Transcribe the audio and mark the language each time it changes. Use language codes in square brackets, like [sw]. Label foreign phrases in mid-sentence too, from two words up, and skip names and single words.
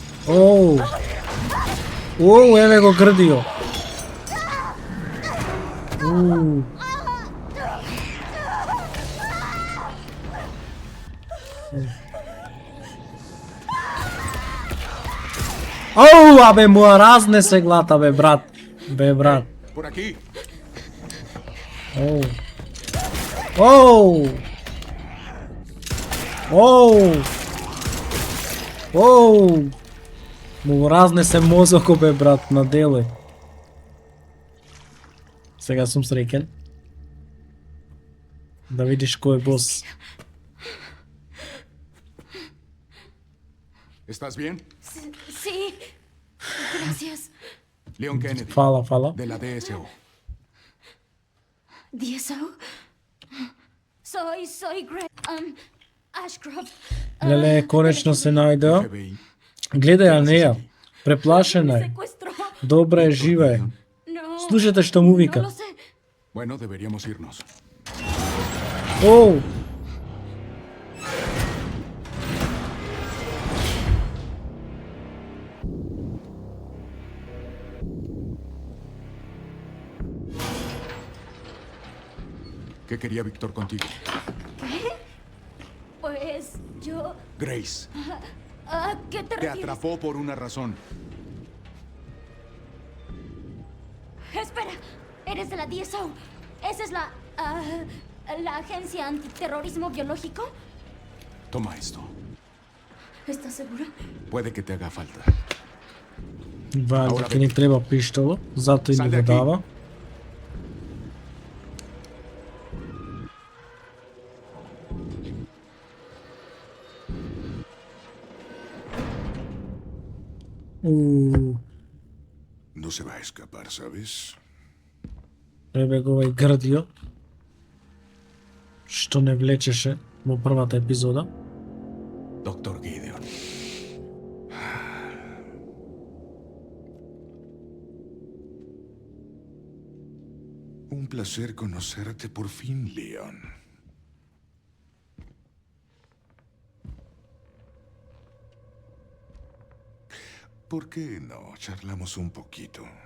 [mk] Еве го грдио. Оу, абе му разнесе глата, бе брат. Бе брат. [es] Por aquí. Оу. Оу. Оу. Оу. [mk] Му разнесе мозокот, бе брат, на дело. Сега сум среќен. Да видиш кој е бос. [es] ¿Estás bien? Sí. Gracias. Leon Kennedy, [mk] Фала, фала. [es] de la DSO. DSO. Soy Greg. Ashcroft. [mk] Леле, конечно се најдеа. [es] FBI. [mk] Гледај ја неја. Преплашена е. [es] Secuestró. [mk] Добре е, жива е. [es] No. [mk] Слушате што му [es] No [mk] вика. [es] lo sé. Bueno, deberíamos irnos. Оу. ¿Qué quería Víctor contigo? Pues yo. Grace, ¿A qué te te refieres? atrapó por una razón. Espera. Eres de la DSO. Esa es la agencia antiterrorismo biológico. Toma esto. ¿Estás seguro? Puede que te haga falta. [mk] Вајде ќе ни треба пиштоло, затоа и ни го дава. [es] No se va a escapar, ¿sabes? [mk] Еве го овај грдио. Што не влечеше во првата епизода. [es] Doctor Gideon. Un placer conocerte por fin, Leon. ¿Por qué no charlamos un poquito?